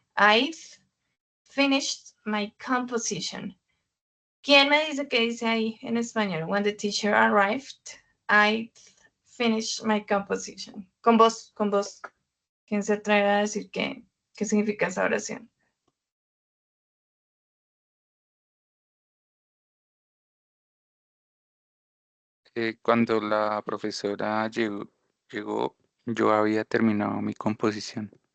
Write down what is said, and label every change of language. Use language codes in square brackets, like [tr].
[en] I've finished my composition. [es] ¿Quién me dice qué dice ahí en español? [en] When the teacher arrived, I've finished my composition. [es] Con vos. ¿Quién se atreve a decir qué significa esa oración? Cuando la profesora llegó, yo había terminado mi composición.